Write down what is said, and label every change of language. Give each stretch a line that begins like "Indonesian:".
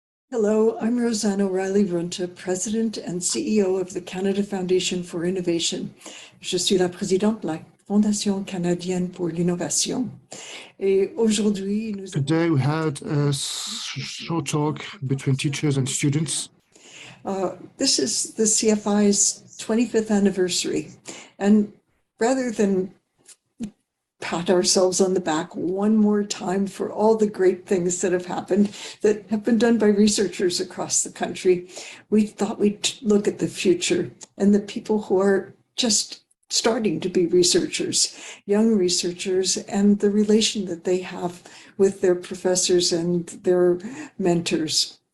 English: Hello, I'm Rosanna Riley-Runte, President and CEO of the Canada Foundation for Innovation.
French: Je suis la présidente de la Fondation canadienne pour l'innovation. Et aujourd'hui,
English: Today we had a short talk between teachers and students. This is the CFI's 25th anniversary. And rather than pat ourselves on the back one more time for all the great things that have happened that have been done by researchers across the country, we thought we'd look at the future and the people who are just starting to be researchers, young researchers, and the relation that they have with their professors and their mentors.